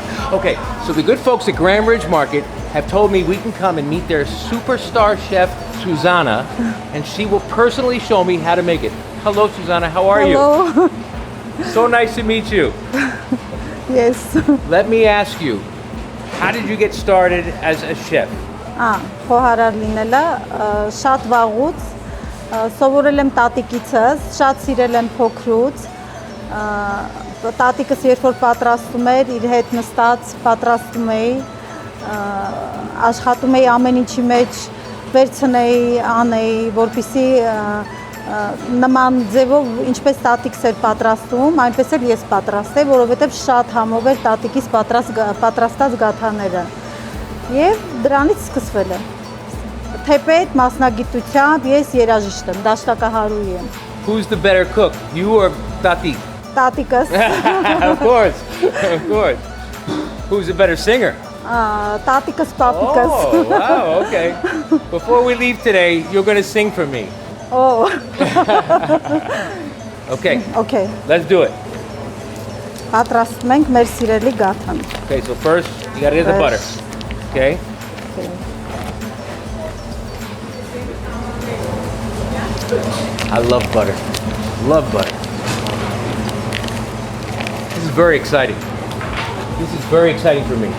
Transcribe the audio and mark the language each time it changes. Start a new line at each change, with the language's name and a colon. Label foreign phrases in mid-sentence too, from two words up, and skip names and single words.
English: Okay, so the good folks at Grandridge Market have told me we can come and meet their superstar chef, Suzanna, and she will personally show me how to make it. Hello, Suzanna, how are you? Hello. So nice to meet you. Yes. Let me ask you, how did you get started as a chef?
Armenian: Խոհարար լինելը շատ վաղուց սովորել եմ տատիկիցս, շատ սիրել եմ փոքրուց։ Տատիկս երբ որ պատրաստում էր, իր հետ նստած պատրաստում էի, աշխատում էի ամեն ինչի մեջ վերցնեի, անեի, որպեսզի նման ձևով ինչպես տատիկս էր պատրաստում, այնպես էլ ես պատրաստեի, որովհետև շատ համով էր տատիկիս պատրաստած գաթաները։ Եվ դրանից սկսվել է։ Թեպետ մասնագիտությամբ ես երաժիշտ եմ, դաշնակահարուհի եմ։
English: Who's the better cook, you or Tati?
Armenian: Տատիկս։
English: Of course, of course. Who's the better singer?
Armenian: Տատիկս, պապիկս։
English: Oh, wow, okay. Before we leave today, you're going to sing for me. Oh. Okay. Okay. Let's do it.
Armenian: Պատրաստում ենք մեր սիրելի գաթան։
English: Okay, so first you got to get the butter. Okay. I love butter. Love butter. This is very exciting. This is very exciting for me.